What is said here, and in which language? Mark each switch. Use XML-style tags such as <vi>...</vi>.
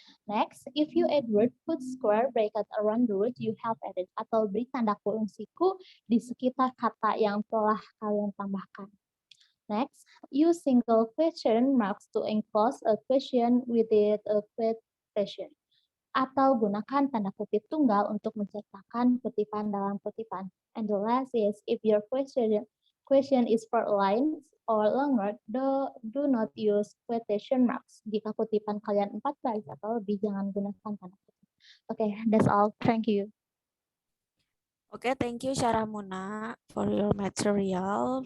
<en>Next, if you add word, put square bracket around the word you have added,</en> <id>atau beri tanda kurung siku di sekitar kata yang telah kalian tambahkan.</id> <en>Next, use single question marks to enclose a question within a quotation.</en> <id>Atau gunakan tanda kutip tunggal untuk menceritakan kutipan dalam kutipan.</id> <en>And the last is, if your question is 4 lines or longer, do not use quotation marks.</en> <id>Jika kutipan kalian 4 baris atau lebih, jangan gunakan tanda kutip.</id> <en>Okay, that's all. Thank you. Okay, thank you, Syaramuna, for your material.</en>